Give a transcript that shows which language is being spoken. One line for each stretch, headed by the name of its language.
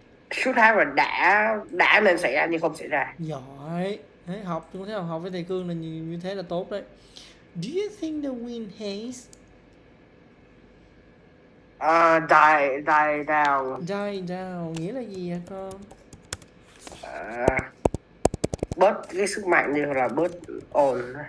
Vietnamese: Should have là đã nên xảy ra nhưng không xảy ra. Giỏi. Đấy, học với thầy Cương là như thế là tốt đấy.
English: Do you think the wind has Die down.
Vietnamese: die down nghĩa là gì vậy con? Bớt cái sức mạnh như là bớt ồn.